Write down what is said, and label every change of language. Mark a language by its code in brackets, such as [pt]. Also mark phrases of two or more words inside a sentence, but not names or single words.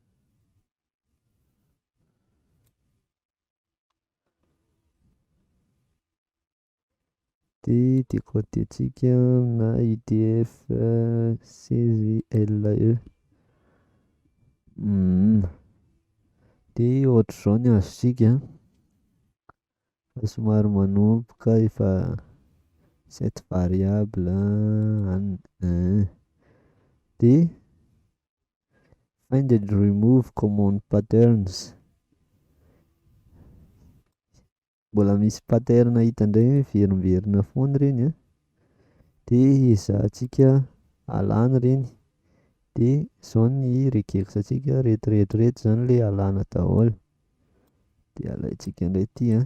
[mg] De decodentsika na UTF-16LE. De ohatr'izao ny azontsika fa somary manomboka efa [en] set variable [mg] de [en] find and remove common patterns. [mg] Mbola misy pattern hitandray hoe veriverina foana reny de ezahantsika alana reny de zao ny regeritrantsika retiretroreto zany le alana daholo de alaitsika indray ty